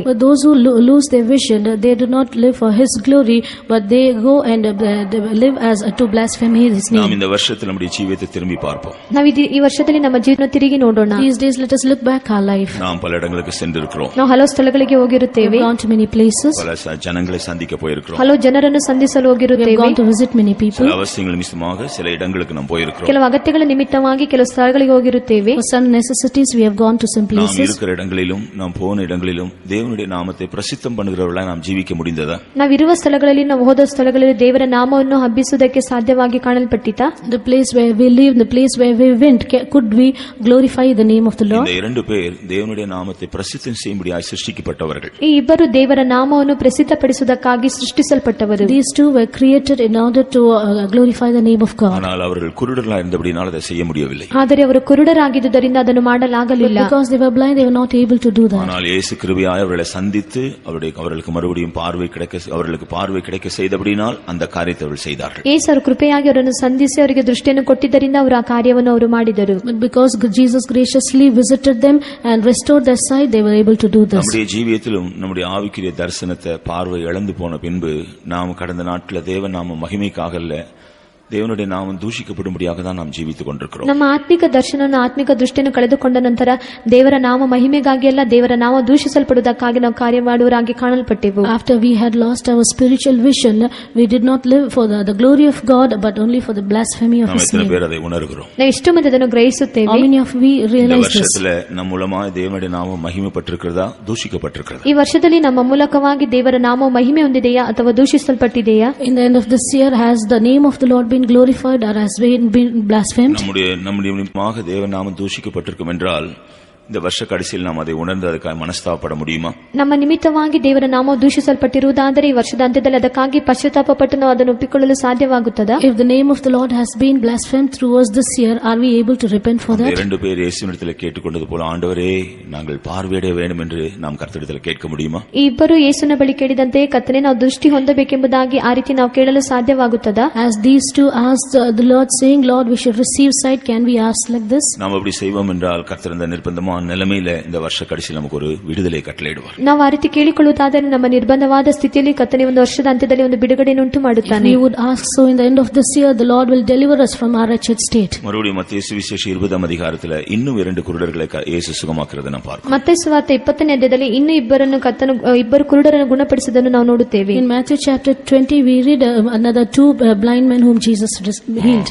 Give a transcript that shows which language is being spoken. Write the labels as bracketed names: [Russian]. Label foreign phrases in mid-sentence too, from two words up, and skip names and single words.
[English] But those who lose their vision, they do not live for His glory, but they go and live as to blaspheme His [Tamil] நாம் [English] name. [Tamil] இந்த வருஷத்தில் நம்முடைய ஜீவியத்தை திரும்பி பார்ப்போம். [Kannada] ನಾವು ಈ ವರ್ಷದಲ್ಲಿ ನಮ್ಮ ಜೀವನ ತಿರುಗಿ ನೋಡೋಣ. [English] These days, let us look back our life. [Tamil] நாம் பல இடங்களுக்கு சென்றிருக்கிறோம். [Kannada] ನಾವು ಹಲವು ಸ್ಥಳಗಳಿಗೆ [English] We [Kannada] ಹೋಗಿರುತ್ತೇವೆ. [English] have gone to many places. [Tamil] பல ஜனங்களை சந்திக்க போயிருக்கிறோம். [Kannada] ಹಲವು ಜನರನ್ನು ಸಂಧಿಸಲು [English] We have [Kannada] ಹೋಗಿರುತ್ತೇವೆ. [English] gone to visit many people. [Tamil] சில அவசியங்கள் நிமித்தமாக சில இடங்களுக்கு நாம் போயிருக்கிறோம். [Kannada] ಕೆಲವು ಅಗತ್ಯಗಳ ನಿಮಿತ್ತವಾಗಿ ಕೆಲವು ಸ್ಥಳಗಳಿಗೆ ಹೋಗಿರುತ್ತೇವೆ. [English] For some necessities, we have gone to some [Tamil] நாம் [English] places. [Tamil] இருக்கிற இடங்களிலும் நாம் போன இடங்களிலும் தேவனுடைய நாமத்தை பிரசித்தம் பண்ணுகிறவர்களாக நாம் ஜீவிக்க முடிந்ததா? [Kannada] ನಾವಿರುವ ಸ್ಥಳಗಳಲ್ಲಿ, ನಾವು ಹೋದ ಸ್ಥಳಗಳಲ್ಲಿ ದೇವರ ನಾಮವನ್ನು ಹಬ್ಬಿಸುವುದಕ್ಕೆ ಸಾಧ್ಯವಾಗಿ ಕಾಣಲ್ಪಟ್ಟಿತಾ? [English] The place where we live, the place where we went, could we glorify the name of the Lord? [Tamil] இந்த 2 பேர் தேவனுடைய நாமத்தை பிரசித்தம் செய்யும்படியாக சிருஷ்டிக்கப்பட்டவர்கள். [Kannada] ಈ ಇಬ್ಬರು ದೇವರ ನಾಮವನ್ನು ಪ್ರಸಿದ್ಧಪಡಿಸುವುದಕ್ಕಾಗಿ ಸೃಷ್ಟಿಸಲ್ಪಟ್ಟವರು. [English] These two were created in order to glorify the name of God. [Tamil] ஆனால் அவர்கள் குருடர்களாக இருந்தபடியால் அதை செய்ய முடியவில்லை. [Kannada] ಆದರೆ ಅವರು ಕುರುಡರಾಗಿದ್ದುದರಿಂದ ಅದನ್ನು ಮಾಡಲಾಗಲಿಲ್ಲ. [English] Because they were blind, they were not able to do that. [Tamil] ஆனால் இயேசு கிருபையாய் அவர்களை சந்தித்து அவர்களுக்கு மறுபடியும் அவர்களுக்கு பார்வை கிடைக்க செய்தபடியால் அந்த காரியத்தை அவர்கள் செய்தார்கள். [Kannada] ಯೇಸು ಕೃಪೆಯಾಗಿ ಅವರನ್ನು ಸಂಧಿಸಿ ಅವರಿಗೆ ದೃಷ್ಟಿಯನ್ನು ಕೊಟ್ಟಿದ್ದರಿಂದ ಅವರು ಆ ಕಾರ್ಯವನ್ನು ಅವರು ಮಾಡಿದರು. [English] But because Jesus graciously visited them and restored their sight, they were able to do this. [Tamil] நம்முடைய ஜீவியத்திலும் நம்முடைய ஆவிக்குரிய தரிசனத்தை பார்வை இழந்து போன பின்பு நாம் கடந்த நாட்களில் தேவ நாம மகிமைக்காக அல்ல, தேவனுடைய நாமம் தூஷிக்கப்படும்படியாக தான் நாம் ஜீவித்துக் கொண்டிருக்கிறோம். [Kannada] ನಮ್ಮ ಆತ್ಮಿಕ ದರ್ಶನ ಆತ್ಮಿಕ ದೃಷ್ಟಿಯನ್ನು ಕಳೆದುಕೊಂಡ ನಂತರ ದೇವರ ನಾಮ ಮಹಿಮೆಗಾಗಿ ಅಲ್ಲ, ದೇವರ ನಾಮ ದೂಷಿಸಲ್ಪಡುವುದಕ್ಕಾಗಿ ನಾವು ಕಾರ್ಯ ಮಾಡುವರಾಗಿ ಕಾಣಲ್ಪಟ್ಟೆವು. [English] After we had lost our spiritual vision, we did not live for the glory of God, but only for the blasphemy of [Tamil] நாம் [English] His [Tamil] எத்தனை [English] name. [Tamil] பேர் அதை உணர்கிறோம்? [Kannada] ನಾವು ಎಷ್ಟು ಮಂದಿ ಅದನ್ನು [English] How [Kannada] ಗ್ರಹಿಸುತ್ತೇವೆ? [English] many of we [Tamil] இந்த [English] realize this? [Tamil] வருஷத்துல நம் மூலமா தேவனுடைய நாமம் மகிமைப்பட்டிருக்கிறதா, தூஷிக்கப்பட்டிருக்கிறதா? [Kannada] ಈ ವರ್ಷದಲ್ಲಿ ನಮ್ಮ ಮೂಲಕವಾಗಿ ದೇವರ ನಾಮವು ಮಹಿಮೆ ಹೊಂದಿದೆಯಾ ಅಥವಾ ದೂಷಿಸಲ್ಪಟ್ಟಿದೆಯಾ? [English] In the end of this year, has the name of the Lord been glorified or has been blasphemed? [Tamil] நம்முடைய நிமித்தமாக தேவ நாமம் தூஷிக்கப்பட்டிருக்கும் என்றால் இந்த வருஷ கடைசியில் நாம் அதை உணர்ந்து [Kannada] ಅದಕ್ಕಾಗಿ ಮನಸ್ತಾಪಪಡ [Tamil] முடியுமா? [Kannada] ನಮ್ಮ ನಿಮಿತ್ತವಾಗಿ ದೇವರ ನಾಮವು ದೂಷಿಸಲ್ಪಟ್ಟಿರುವುದಾದರೆ ಈ ವರ್ಷದ ಅಂತ್ಯದಲ್ಲಿ ಅದಕ್ಕಾಗಿ ಪಶ್ಚಾತ್ತಾಪಪಟ್ಟು ನಾವು ಅದನ್ನು ಒಪ್ಪಿಕೊಳ್ಳಲು ಸಾಧ್ಯವಾಗುತ್ತದಾ? [English] If the name of the Lord has been blasphemed through us this year, are we able to repent for that? [Tamil] இரண்டு பேர் இயேசுவினிடத்தில் கேட்டுக்கொண்டது போல, ஆண்டவரே நாங்கள் பார்வையிட வேண்டும் என்று நாம் கர்த்தரிடத்தில் கேட்க முடியுமா? [Kannada] ಈ ಇಬ್ಬರು ಯೇಸುವಿನ ಬಳಿ ಕೇಳಿದಂತೆ ಕರ್ತನೇ ನಾವು ದೃಷ್ಟಿ ಹೊಂದಬೇಕೆಂಬುದಾಗಿ ಆ ರೀತಿ ನಾವು ಕೇಳಲು ಸಾಧ್ಯವಾಗುತ್ತದಾ? [English] As these two asked the Lord, saying, Lord, we should receive sight, can we ask like this? [Tamil] நாம் அப்படி செய்வோம் என்றால் கர்த்தர் இந்த நிர்பந்தமான நிலைமையில இந்த வருஷ கடைசியில் நமக்கு ஒரு விடுதலை கட்டளையிடுவார். [Kannada] ನಾವು ಆ ರೀತಿ ಕೇಳಿಕೊಳ್ಳುವುದಾದರೆ ನಮ್ಮ ನಿರ್ಬಂಧವಾದ ಸ್ಥಿತಿಯಲ್ಲಿ ಕರ್ತನೇ ಒಂದು ವರ್ಷದ ಅಂತ್ಯದಲ್ಲಿ ಒಂದು ಬಿಡುಗಡೆಯನ್ನು ಉಂಟು ಮಾಡುತ್ತಾನೆ. [English] If we would ask so, in the end of this year, the Lord will deliver us from our wretched state. [Tamil] மறுபடியும் மத்தேயு சுவிசேஷம் 20ஆம் அதிகாரத்தில் இன்னும் 2 குருடர்களை இயேசு சுகமாக்குறதை நாம் பார்க்கிறோம். [Kannada] ಮತ್ತಾಯ ಸುವಾರ್ತೆ 20ನೇ ಅಧ್ಯಾಯದಲ್ಲಿ ಇನ್ನೂ ಇಬ್ಬರು ಕುರುಡರನ್ನು ಗುಣಪಡಿಸಿದ್ದನ್ನು ನಾವು ನೋಡುತ್ತೇವೆ. [English] In Matthew chapter 20, we read another two blind men whom Jesus healed.